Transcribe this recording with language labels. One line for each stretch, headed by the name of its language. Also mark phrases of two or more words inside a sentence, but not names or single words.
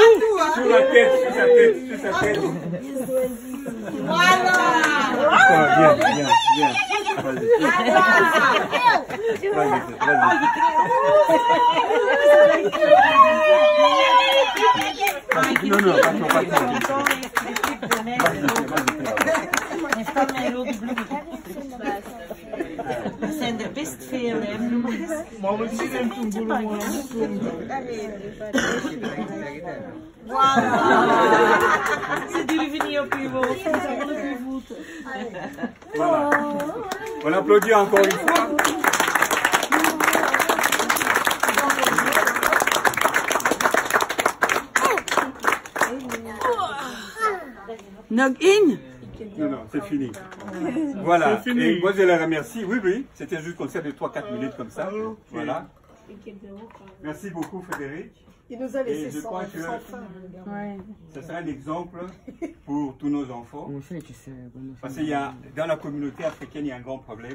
French: Sur la tête, sur sa tête, sur sa tête. Voilà. Bien, bien, bien. Vas-y. Vas-y, vas-y. Non, non, pas trop, pas trop.
Dutch: Dat zijn er best veel, hè, bloemen. Maar we zien hem toen boelen.
French: Voilà.
Dutch: Ze durven niet op uw hoofd, ze zijn op uw voeten.
French: Voilà. On applaudit encore une fois.
Dutch: Nog in?
French: Non, non, c'est fini. Voilà. Et moi, je les remercie. Oui, oui. C'était juste comme ça, de 3-4 minutes comme ça. Voilà. Merci beaucoup, Frédéric. Il nous a Et laissé je crois que sans fin. ce sera un exemple pour tous nos enfants. Parce qu'il y a, dans la communauté africaine, il y a un grand problème.